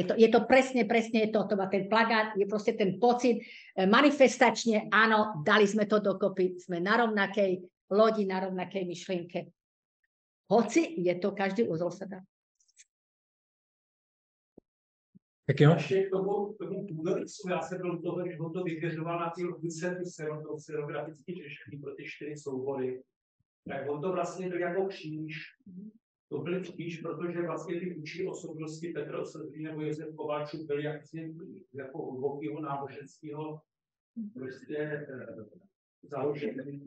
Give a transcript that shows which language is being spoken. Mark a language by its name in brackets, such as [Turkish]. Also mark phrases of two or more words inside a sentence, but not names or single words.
[Slovak] Je to presne je to má ten plagát, je proste ten pocit manifestačne, áno, dali sme to dokopy, sme na rovnakej lodi, na rovnakej myšlienke. Hoci je to každý úzol sa dá. [Czech] Tak jo. Ještě k tomu půdorysu, já jsem byl toho, že on to vyvěřoval na cíl scenografický řešení pro ty 4 soubory. Tak on to vlastně byl jako kříž. To byl kříž, protože vlastně ty vůči osobnosti Petr Osadlý nebo Josef Kováčů byli jako hlubokého náboženského prostě založení.